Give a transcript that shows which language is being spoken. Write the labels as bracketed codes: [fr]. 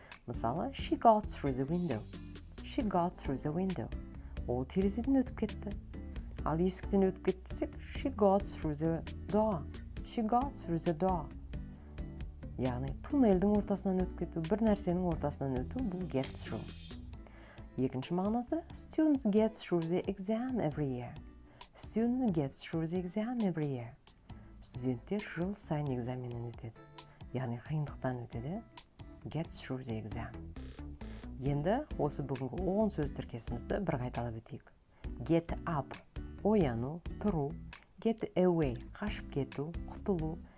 [kk] Мысалы, [en] she got through the window. She got through the window. [kk] Ол терезеден өтіп кетті. Ал есіктен өтіп кетті десек, [en] she got through the door. She got through the door. [kk] Яғни туннельдің ортасынан өтіп кету, бір нәрсенің ортасынан өту, бұл [en] get through. [kk] Екінші мағынасы [en] students get through the exam every year. Students get through the exam every year. [kk] Студенттер жыл сайын экзаменнен өтеді. Яғни қиындықтан өтеді. [en] Get through the exam. [kk] Енді осы бүгінгі 10 сөз тіркесімізді бір қайталап өтейік. [en] Get up, [kk] ояну, тұру. [en] Get away, [kk] қашып кету, құтылу.